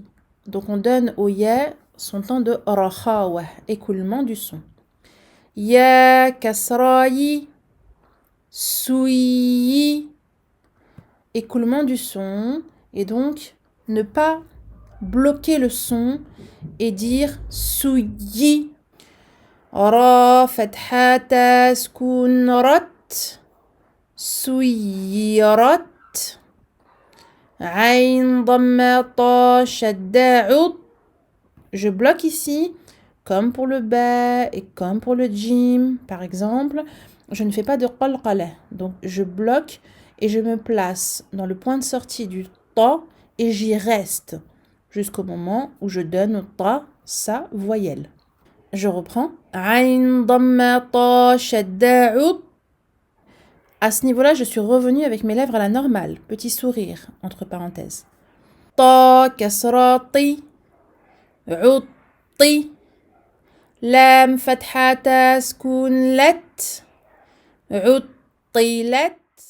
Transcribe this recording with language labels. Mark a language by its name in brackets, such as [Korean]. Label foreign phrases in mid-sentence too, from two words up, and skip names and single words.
[French] Donc on donne au ya son temps de rakhawah, écoulement du son. [Arabic] ياء كسرةِ سُيِّ. [French] Écoulement du son. Et donc, ne pas bloquer le son et dire souyi. [Arabic] راء فتحة سكون رَت. سُيِّرَت. عين ضمة طاء شدة عُطّ. [French] Je bloque ici, comme pour le ba et comme pour le jim, par exemple. Je ne fais pas de qalqala. Donc, je bloque et je me place dans le point de sortie du ta et j'y reste jusqu'au moment où je donne au ta sa voyelle. Je reprends. [Arabic] عين ضمة طاء شدة عُطّ. [French] À ce niveau-là, je suis revenue avec mes lèvres à la normale. Petit sourire, entre parenthèses. [Arabic] طاء كسرةِ. عطي لام فتحة سكون لت عطيلت